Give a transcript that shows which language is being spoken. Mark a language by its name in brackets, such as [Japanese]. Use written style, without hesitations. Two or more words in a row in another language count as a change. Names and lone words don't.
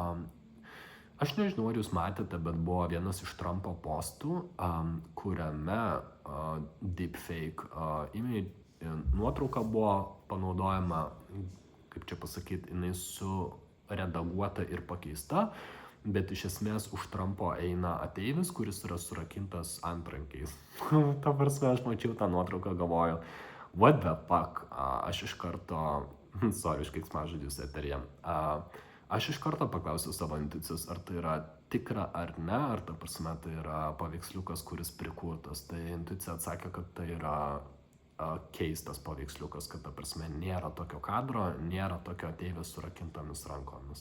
[Lithuanian] Aš nežinau, ar jūs matėte, bet buvo vienas iš Trumpo postų, kuriame deepfake nuotrauka buvo panaudojama, kaip čia pasakyti, jinai suredaguota ir pakeista, bet iš esmės už Trumpo eina ateivis, kuris yra surakintas antrankiais. Ta prasme, aš mačiau tą nuotrauką, galvoju, [English] what the fuck, [Lithuanian] aš iš karto, sorry, iš keiksmažodžius eteryje, aš iš karto paklausiau savo intuicijos, ar tai yra tikra ar ne, ar ta prasme tai yra paveiksliukas, kuris prikurtas. Tai intuicija atsakė, kad tai yra keistas paveiksliukas, kad ta prasme nėra tokio kadro, nėra tokio ateivio su rakintomis rankomis.